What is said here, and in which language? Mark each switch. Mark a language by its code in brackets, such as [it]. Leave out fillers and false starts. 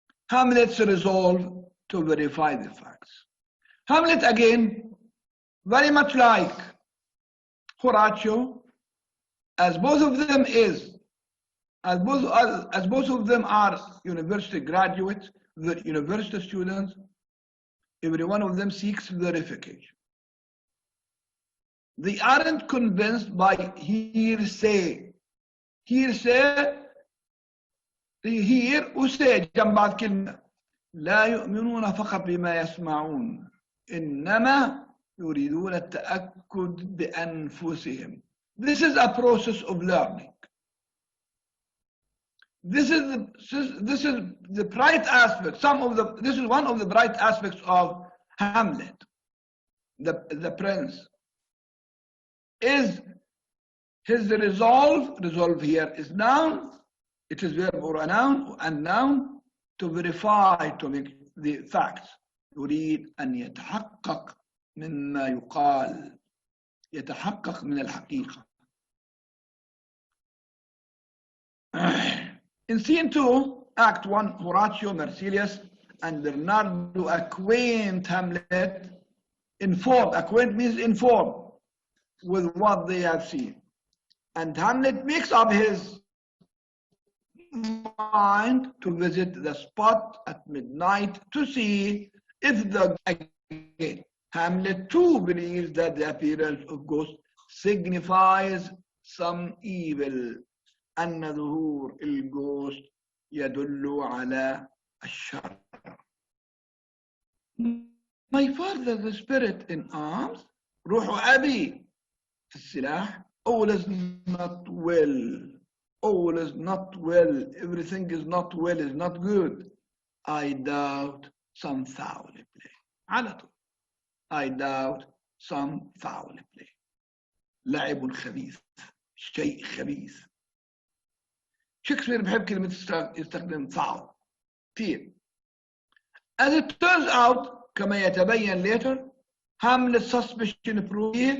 [en] Hamlet's resolve to verify the facts. Hamlet, again, very much like Horatio, as both of them are university graduates, the university students, every one of them seeks verification. They aren't convinced by hearsay. Hearsay, hear [ar] وsay جنب بعض كلمة. لا يؤمنون فقط بما يسمعون، إنما يريدون التأكد بأنفسهم. [en] This is a process of learning. This is the bright aspect. This is one of the bright aspects of Hamlet, the prince. Is his resolve here is noun, it is verb or a noun, and noun, to verify, to make the facts. [ar] يريد أن يتحقق مما يقال، يتحقق من الحقيقة. [en] In scene 2, Act 1, Horatio, Marsilius, and Bernardo acquaint Hamlet, acquaint means inform, with what they have seen. And Hamlet makes up his mind to visit the spot at midnight to see if again, Hamlet too believes that the appearance of ghosts signifies some evil. [ar] أن ظهور الجوست يدل على الشر. [en] My father, the spirit in arms, [ar] روح أبي في السلاح. [en] All is not well. All is not well. Everything is not well, is not good. I doubt some foul play. [ar] على طول. [en] I doubt some foul play. [ar] لعب خبيث. شيء خبيث. شكسبير بحب كلمة يستخدم صعب كثير. [en] As it turns out [ar] كما يتبين [en] later Hamlet's suspicion proved